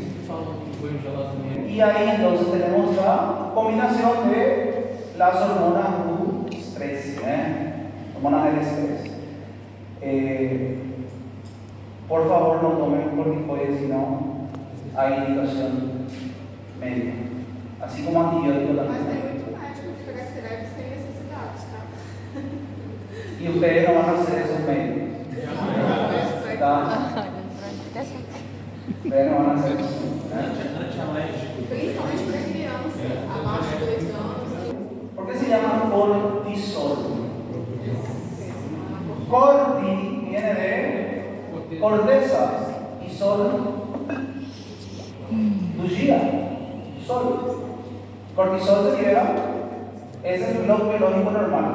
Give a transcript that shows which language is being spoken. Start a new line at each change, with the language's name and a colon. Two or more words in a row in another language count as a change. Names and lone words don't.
Spanish: Y ahí entonces tenemos la combinación de las hormonas del estrés, hormonas del estrés. Por favor, no tomen corticoides si no hay indicación médica, así como antibióticos
Portuguese: mas
Spanish: también.
Portuguese: tem muito médico que pega esteroide sem necessidade, tá?
Spanish: Y ustedes no van a hacer esos médicos, ¿tá? Ustedes no van a hacer eso. Antialérgico.
Portuguese: Principalmente para criança, abaixo de 2 anos.
Spanish: ¿Por qué se llama cortisol? Corti viene de corteza y sol, bujía, sol. Cortisol se libera, ese es el reloj biológico normal.